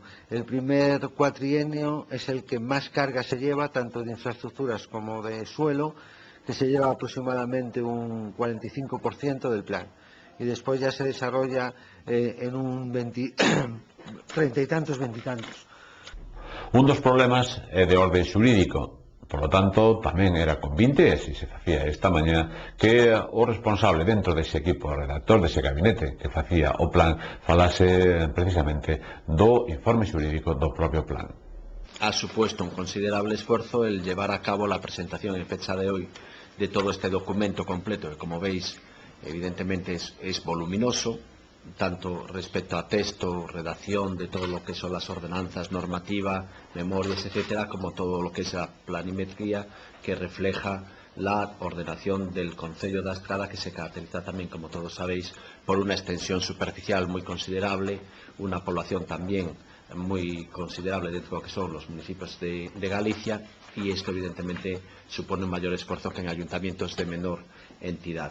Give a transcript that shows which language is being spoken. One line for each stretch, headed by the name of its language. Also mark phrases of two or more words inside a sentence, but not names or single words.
Spanish: El primer cuatrienio es el que más carga se lleva, tanto de infraestructuras como de suelo, que se lleva aproximadamente un 45% del plan. Y después ya se desarrolla en un 30 y tantos, 20 y tantos.
Galician: Un dos problemas de orden xurídico.
Spanish: Por lo tanto,
Galician: tamén era convinte, e si se facía esta mañá, que o responsable dentro dese equipo, o redactor dese gabinete que facía o plan, falase precisamente do informe xurídico do propio plan.
Spanish: Ha supuesto un considerable esfuerzo el llevar a cabo la presentación en fecha de hoy de todo este documento completo, que como veis evidentemente es voluminoso, tanto respecto a texto, redacción de todo lo que son las ordenanzas, normativa, memorias, etcétera, como todo lo que es la planimetría que refleja la ordenación del concello da Estrada, que se caracteriza también, como todos sabéis, por una extensión superficial muy considerable, una población también muy considerable dentro de lo que son los municipios de Galicia, y esto evidentemente supone un mayor esfuerzo que en ayuntamientos de menor entidad.